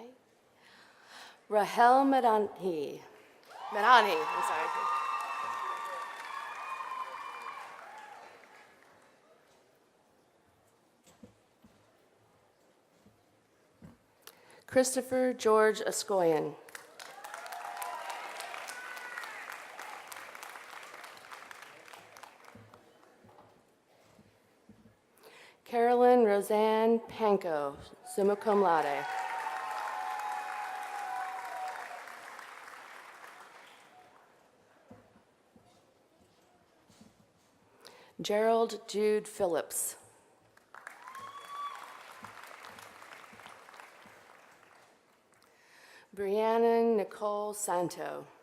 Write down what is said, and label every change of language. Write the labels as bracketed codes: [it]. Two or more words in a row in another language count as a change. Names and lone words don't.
[en] Rahel Medani, I'm sorry. Christopher George Ascoyan. Carolyn Roseanne Panko, summa cum laude. Gerald Jude Phillips. Brianna Nicole Santo.